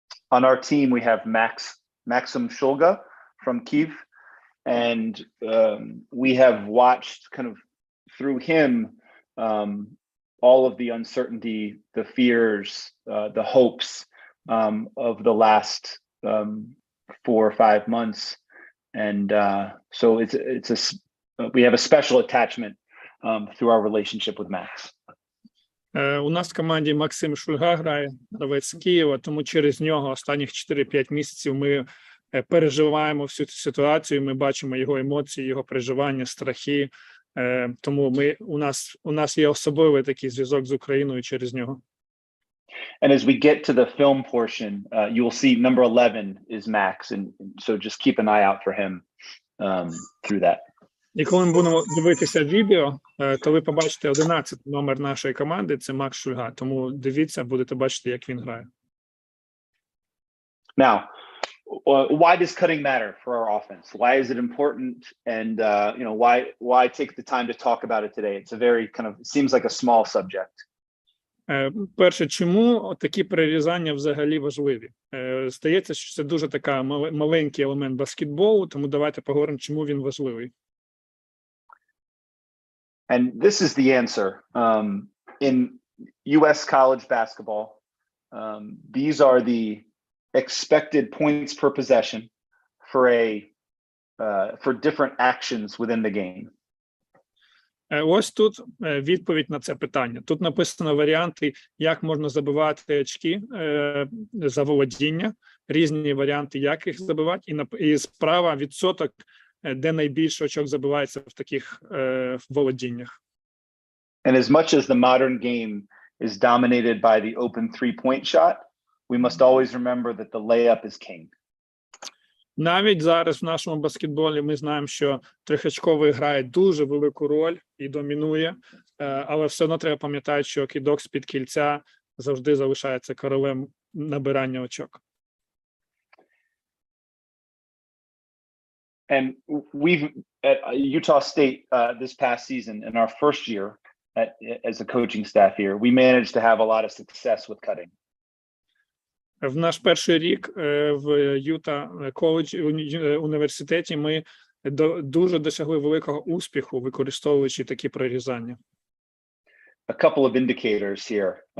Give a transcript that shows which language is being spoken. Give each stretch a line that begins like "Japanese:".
English: On our team we have Maxim Shulga from Kyiv, and we have watched kind of through him all of the uncertainty, the fears, the hopes of the last 4 or 5 months, and so we have a special attachment through our relationship with Max.
Ukrainian: У нас в команді Максим Шульга грає, гравець з Києва, тому через нього останніх 4-5 місяців ми переживаємо всю цю ситуацію, ми бачимо його емоції, його переживання, страхи, тому у нас є особливий такий зв'язок з Україною через нього.
English: And as we get to the film portion, you will see number 11 is Max, and so just keep an eye out for him through that.
Ukrainian: І коли ми будемо дивитися відео, то ви побачите 11 номер нашої команди, це Макс Шульга, тому дивіться, будете бачити, як він грає.
English: Now, why does cutting matter for our offense? Why is it important? And why take the time to talk about it today? It's a very seems like a small subject.
Ukrainian: Перше, чому такі перерізання взагалі важливі? Здається, що це дуже така маленький елемент баскетболу, тому давайте поговоримо, чому він важливий.
English: And this is the answer. In U.S. college basketball, these are the expected points per possession for different actions within the game.
Ukrainian: Ось тут відповідь на це питання. Тут написано варіанти, як можна забивати очки за володіння, різні варіанти, як їх забивати, і справа відсоток, де найбільше очок забивається в таких володіннях.
English: And as much as the modern game is dominated by the open three-point shot, we must always remember that the layup is king.
Ukrainian: Навіть зараз в нашому баскетболі ми знаємо, що трьохочковий грає дуже велику роль і домінує, але все одно треба пам'ятати, що кидок з-під кільця завжди залишається королем набирання очок.
English: And we've at Utah State this past season, in our first year as a coaching staff here, we managed to have a lot of success with cutting.
Ukrainian: В наш перший рік в Юта коледжі університеті ми дуже досягли великого успіху, використовуючи такі прорізання.
English: A couple of indicators here.